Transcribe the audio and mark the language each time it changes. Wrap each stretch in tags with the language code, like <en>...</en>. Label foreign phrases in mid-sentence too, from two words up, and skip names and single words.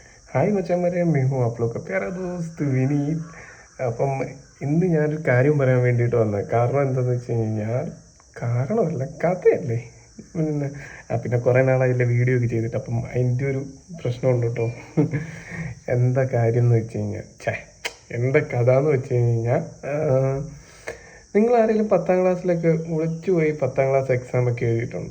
<hi>हाय मचा मेरे मैं हूँ आप लोग का प्यारा दोस्त विनीत.</hi> <ml>അപ്പം ഇന്ന് ഞാനൊരു കാര്യം പറയാൻ വേണ്ടിയിട്ട് വന്നത്. കാരണം എന്താണെന്ന് വെച്ച് കഴിഞ്ഞാൽ കാരണമല്ല, കഥയല്ലേ. പിന്നെ പിന്നെ കുറേ നാളായില്ലേ വീഡിയോ ഒക്കെ ചെയ്തിട്ട്. അപ്പം അതിൻ്റെ ഒരു പ്രശ്നമുണ്ട് കേട്ടോ. എന്താ കാര്യം എന്ന് വെച്ച് കഴിഞ്ഞാൽ എന്താ കഥ എന്ന് വെച്ച് കഴിഞ്ഞാൽ നിങ്ങൾ ആരെങ്കിലും 10ാം ക്ലാസ്സിലൊക്കെ ഒളിച്ചു പോയി 10ാം ക്ലാസ് എക്സാമൊക്കെ എഴുതിയിട്ടുണ്ടോ?</ml>